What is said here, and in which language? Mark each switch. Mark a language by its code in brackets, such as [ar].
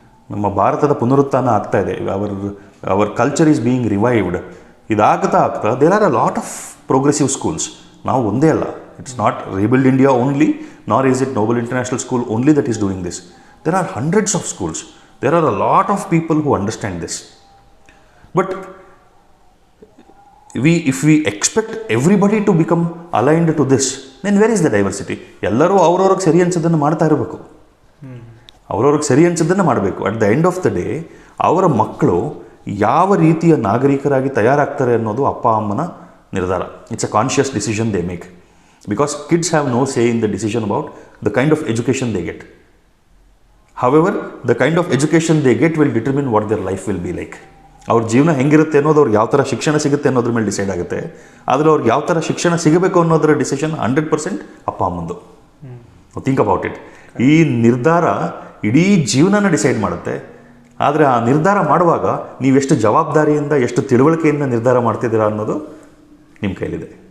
[kn] ನಮ್ಮ ಭಾರತದ ಪುನರುತ್ಥಾನ ಆಗ್ತಾ ಇದೆ. [en] Our culture is being revived. ಇದಾಗ್ತಾ there are a lot of progressive schools. [kn] ನಾವು ಒಂದೇ ಅಲ್ಲ, [en] It's not rebuild India only, nor is it Noble International School only that is doing this. There are hundreds of schools. There are a lot of people who understand this. But if we expect everybody to become aligned to this, then where is the diversity? [kn] ಎಲ್ಲರೂ ಅವ್ರವ್ರಿಗೆ ಸರಿ ಅನ್ಸೋದನ್ನು ಮಾಡ್ತಾ ಇರಬೇಕು. ಅವ್ರವ್ರಿಗೆ ಸರಿ ಅನ್ಸೋದನ್ನು ಮಾಡಬೇಕು. [en] at the end of the day [kn] ಅವರ ಮಕ್ಕಳು ಯಾವ ರೀತಿಯ ನಾಗರಿಕರಾಗಿ ತಯಾರಾಗ್ತಾರೆ ಅನ್ನೋದು ಅಪ್ಪ ಅಮ್ಮನ ನಿರ್ಧಾರ. [en] It's a conscious decision they make, because kids have no say in the decision about the kind of education they get. However, the kind of education they get will determine what their life will be like. [kn] ಅವ್ರ ಜೀವನ ಹೆಂಗಿರುತ್ತೆ ಅನ್ನೋದು ಅವ್ರಿಗೆ ಯಾವ ಥರ ಶಿಕ್ಷಣ ಸಿಗುತ್ತೆ ಅನ್ನೋದ್ರ ಮೇಲೆ ಡಿಸೈಡ್ ಆಗುತ್ತೆ. ಆದರೆ ಅವ್ರಿಗೆ ಯಾವ ಥರ ಶಿಕ್ಷಣ ಸಿಗಬೇಕು ಅನ್ನೋದರ ಡಿಸಿಷನ್ 100% ಅಪ್ಪ ಅಮ್ಮಂದು. [en] Think about it. [kn] ಈ ನಿರ್ಧಾರ ಇಡೀ ಜೀವನನ ಡಿಸೈಡ್ ಮಾಡುತ್ತೆ. ಆದರೆ ಆ ನಿರ್ಧಾರ ಮಾಡುವಾಗ ನೀವೆಷ್ಟು ಜವಾಬ್ದಾರಿಯಿಂದ ಎಷ್ಟು ತಿಳುವಳಿಕೆಯಿಂದ ನಿರ್ಧಾರ ಮಾಡ್ತಿದ್ದೀರಾ ಅನ್ನೋದು ನಿಮ್ಮ ಕೈಲಿದೆ.